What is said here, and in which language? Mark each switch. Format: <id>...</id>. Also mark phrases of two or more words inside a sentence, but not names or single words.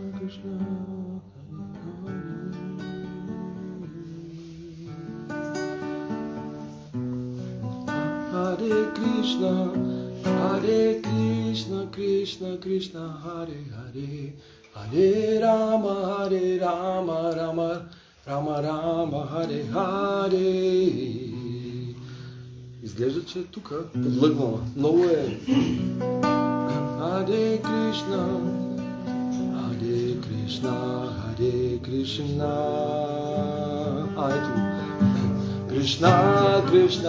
<sa>कृष्ण, हरे कृष्ण, हरे कृष्ण, कृष्ण कृष्ण, हरे हरे, हरे राम, राम राम, हरे हरे.</sa> <bg>Изглежда, че е тук, подлъгвала. Много е.</bg> <sa>हरे कृष्ण, हरे कृष्ण, हरे कृष्ण.</sa> <bg>Ето. Кришна, Кришна.</bg>